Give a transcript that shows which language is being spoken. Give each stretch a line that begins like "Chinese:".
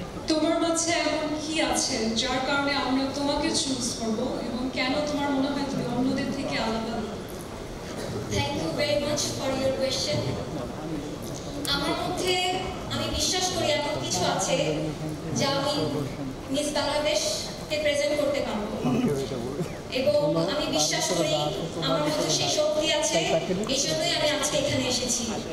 Bangla: তোমার মাঝে এমন কি আছে যার কারণে আমরা তোমাকে চুজ করব এবং কেন তোমার মনে হয় তুমি অন্যদের থেকে আলাদা?
English: Thank you very much for your question.
Bangla: আমার মধ্যে আমি বিশ্বাস করি এমন কিছু আছে যা আমি মিস বাংলাদেশকে প্রেজেন্ট করতে পারবো এবং আমি বিশ্বাস করি আমার মধ্যে সেই শক্তি আছে, এই জন্যই আমি আজকে এখানে এসেছি।